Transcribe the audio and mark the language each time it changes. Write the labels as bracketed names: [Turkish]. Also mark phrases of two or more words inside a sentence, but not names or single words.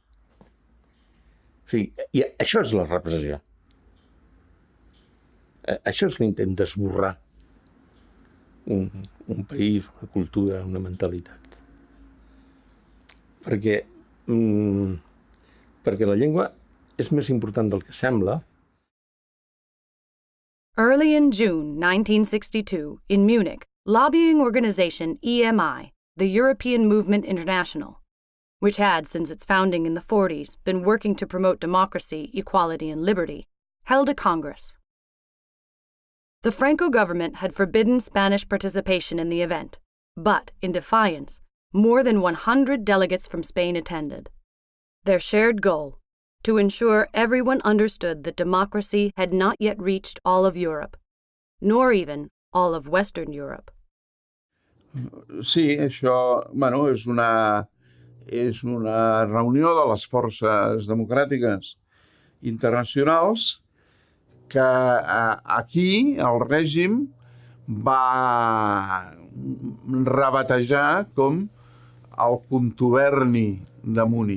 [Catalan] O sigui, i això és la repressió. Això és l'intent d'esborrar un país, una cultura, una mentalitat. Perquè la llengua és més important del que sembla. [English] Early in June 1962, in Munich, lobbying organization EMI, the European Movement International, which had, since its founding in the 40s, been working to promote democracy, equality, and liberty, held a congress. The Franco government had forbidden Spanish participation in the event, but, in defiance, more than 100 delegates from Spain attended. Their shared goal, to ensure everyone understood that democracy had not yet reached all of Europe, nor even all of Western Europe. [Catalan] Sí, això, és una reunió de les forces democràtiques internacionals que aquí el règim va rebatejar com el contuberni de Munic.